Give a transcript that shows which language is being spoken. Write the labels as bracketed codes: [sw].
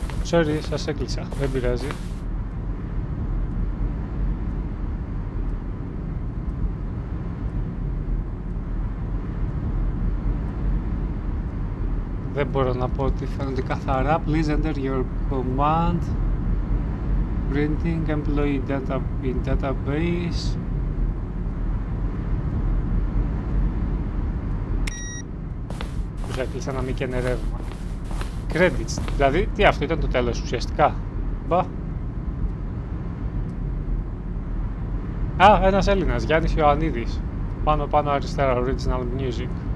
[el] Sorry, σας έκλεισα. Δεν πειράζει. Δεν μπορώ να πω ότι φαίνονται καθαρά. [en] Please enter your command. Printing employee data in database. [el] Τους έκλεισα να μην καίνε ρεύμα. Credits. Δηλαδή, τι αυτό ήταν το τέλος ουσιαστικά. Μπα. Α, ένας Έλληνας, Γιάννης Ιωαννίδης. Πάνω αριστερά, original music.